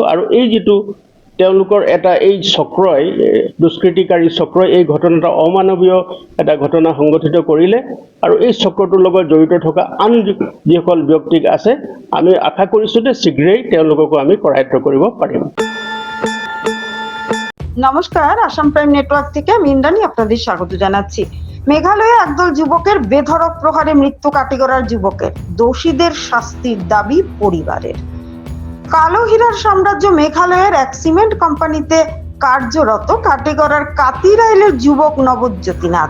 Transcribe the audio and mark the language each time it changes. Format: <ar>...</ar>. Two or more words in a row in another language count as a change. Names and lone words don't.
<as>আৰু এই যিটো তেওঁলোকৰ এটা এই চক্ৰই দুষ্কৃতিকাৰী চক্ৰই এই ঘটনাটা অমানৱীয় এটা ঘটনা সংঘটিত কৰিলে আৰু এই চক্ৰটোৰ লগত জড়িত থকা আন যিসকল ব্যক্তিক আছে আমি আশা কৰিছোঁ যে শীঘ্ৰেই তেওঁলোককো আমি কৰায়ত্ব কৰিব পাৰিম।</as> <bn>নমস্কার, আসাম প্রাইম নেটওয়ার্ক থেকে আমি ইন্দ্রাণী আপনাদের স্বাগত জানাচ্ছি। মেঘালয়ে একদল যুবকের বেধড়ক প্রহারে মৃত্যু কাটিগড়ার যুবকের, দোষীদের শাস্তির দাবি পরিবারের। কালো হীরার সাম্রাজ্য মেঘালয়ের এক সিমেন্ট কোম্পানিতে কার্যরত কাটিগড়ার কাতিরাইলের যুবক নবজ্যোতি নাথ।</bn>